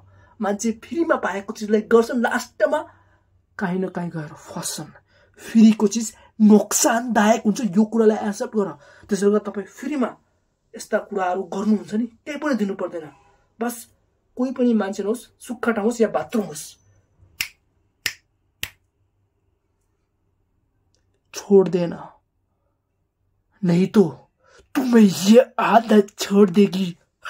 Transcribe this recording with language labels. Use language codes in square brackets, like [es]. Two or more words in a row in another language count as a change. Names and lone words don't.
[ne] मान्छे फ्रीमा पाएको चिजलाई गर्छन्, लास्टमा काहीँ न काहीँ गएर फस्छन्। फ्रीको चिज नोक्सानदायक हुन्छ, यो कुरालाई एक्सेप्ट गर। त्यसले गर्दा तपाईँ फ्रीमा यस्ता कुराहरू गर्नुहुन्छ नि, त्यही पनि दिनु पर्दैन। बस कोही पनि मान्छे नहोस्, सुक्खा ठाउँ होस् या बाथरुम होस्, [hi] छोड़ देना, नहीं तो तुम्हें ये आदत छोड़ देगी।